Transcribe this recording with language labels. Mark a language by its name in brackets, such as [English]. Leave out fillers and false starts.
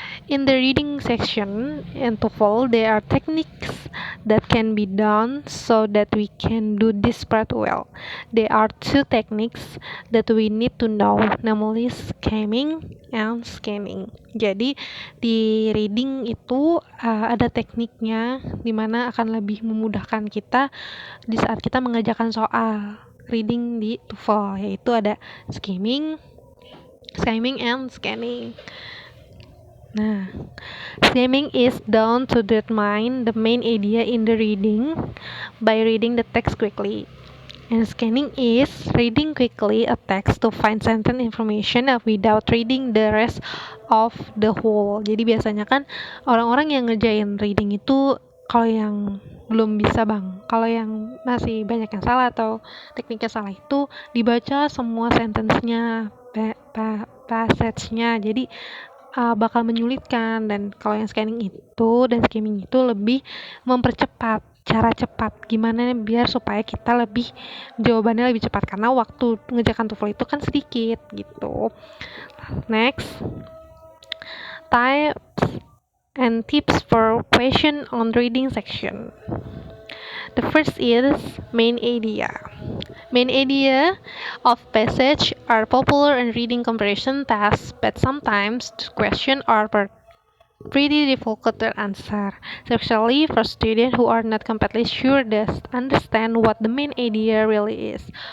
[English] In the reading section in TOEFL, there are techniques that can be done so that we can do this part well. There are two techniques that we need to know, namely skimming and scanning. [Indonesian] Jadi di reading itu ada tekniknya dimana akan lebih memudahkan kita di saat kita mengerjakan soal reading di TOEFL, yaitu ada [English] skimming and scanning. Nah, skimming is done to determine the main idea in the reading by reading the text quickly. And scanning is reading quickly a text to find sentence information without reading the rest of the whole. [Indonesian] Jadi biasanya kan orang-orang yang ngerjain reading itu kalau yang belum bisa kalau yang masih banyak yang salah atau tekniknya salah itu dibaca semua sentence-nya, passage-nya. Jadi bakal menyulitkan, dan kalau yang scanning itu dan skimming itu lebih mempercepat cara cepat gimana biar supaya kita jawabannya lebih cepat karena waktu mengerjakan TOEFL itu kan sedikit gitu. [English] Next, types and tips for question on reading section. The first is main idea. Main idea of passage are popular in reading comparison tasks, but sometimes the questions are pretty difficult to answer, especially for students who are not completely sure they understand what the main idea really is.